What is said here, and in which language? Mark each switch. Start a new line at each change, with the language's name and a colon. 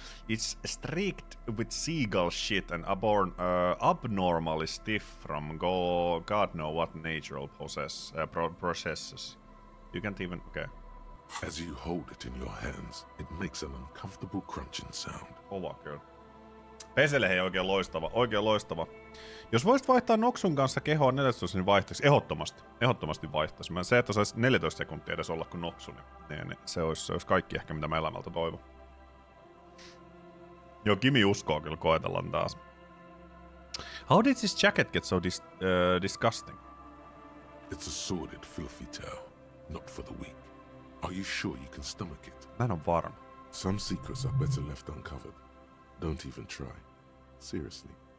English: It's streaked with seagull shit and abnormally stiff from God know what natural processes. You can't even... Okay. As you hold it in your hands, it makes an uncomfortable crunching sound.
Finnish: Kova kyllä. Pesele hei oikein loistava. Jos voisit vaihtaa Noksun kanssa kehoa 14, niin vaihtaisi ehdottomasti vaihtaisi. Se, että saisi 14 sekuntia edes olla kuin Noksu, niin se olisi kaikki ehkä mitä mä elämältä toivon. Joo, Kimi uskoo kyllä, koetellaan taas.
English: How did this jacket get so disgusting? It's a sordid, filthy tale, not for the weak. Are you sure you can stomach it?
Finnish: Mä en ole varma.
English: Some secrets are better left uncovered. Don't even try. Seriously.